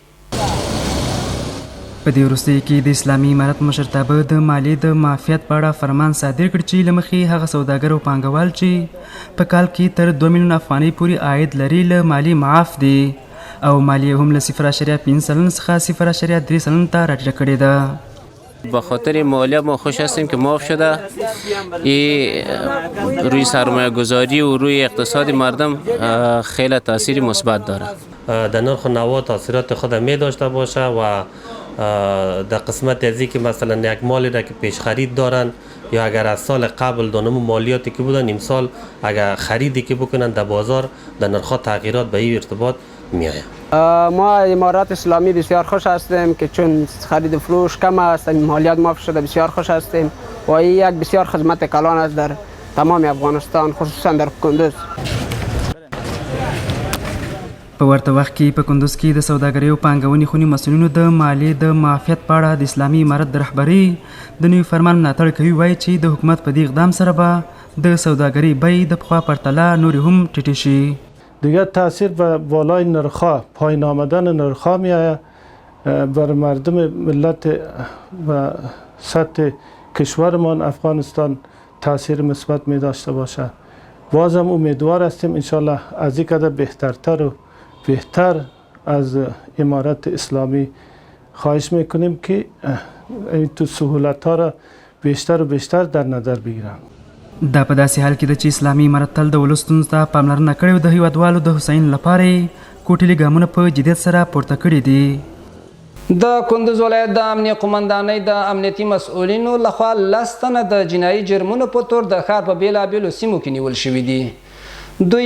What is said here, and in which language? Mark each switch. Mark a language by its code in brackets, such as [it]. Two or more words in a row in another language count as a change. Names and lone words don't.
[ps] په دې وروستیو کې د اسلامي امارت مشرتابه د مالیې د معافیت په اړه فرمان صادر کړ چې له مخې هغه سوداګر او پانګوال چې په کال کې تر 2 میلیون افغانۍ پورې عاید لري له مالیې معاف دي او مالیه هم له 0.5 سلن څخه 0.3 سلن ته راټیټه کړې ده [fa] به خاطر مالیه ما خوش هستیم که معاف شده روی سرمایه گذاری و روی اقتصاد مردم خیلی تاثیر مثبت داره در نرخ و نوا تاثیرات خود می داشته باشه و در قسمت ازی که مثلا یک مالی را که پیش خرید دارن یا اگر از سال قبل دانم مالیاتی که بودن امسال اگر خریدی که بکنن در بازار در نرخ تغییرات به این ارتباط می آید. ما امارات اسلامی بسیار خوش هستیم که چون خرید و فروش کم است مالیات معاف شده بسیار خوش هستیم و این یک بسیار خدمت کلان است در تمام افغانستان خصوصا در کندوز [ps] په ورته وخت کې په کندوز کې د سوداګرۍ او پانګونې خونې مسؤلینو د مالیې د معافیت په اړه د اسلامي امارت د رهبرۍ د نوي فرمان ملاتړ کوي وایي چې د حکومت په دې اقدام سره به د سوداګرۍ بیې د پخوا پرتله نورې هم ټیټې شي [fa] دیگر تاثیر به بالای نرخ‌ها پایین آمدن نرخ‌ها می‌آید بر مردم ملت و سطح کشورمان افغانستان تاثیر مثبت می داشته باشد بازم امیدوار هستیم انشالله از این قدر بهترتر و بهتر از امارت اسلامی خواهش میکنیم که تو سهولت‌ها را بیشتر و بیشتر در نظر بگیرند [ps] دا په داسې حال کې ده چې اسلامي امارت تل د ولس ستونزو ته پاملرنه کړې او د هیوادوالو د هوساینې لپاره یې کوټلي ګامونه په جدیت سره پورته کړي دي د کندوز ولایت د امنیه قمندانۍ د امنیتي مسؤلینو لخوا 10 تنه د جنایي جرمونو په تور د ښار په بېلابېلو سیمو کې نیول شوي دي دوی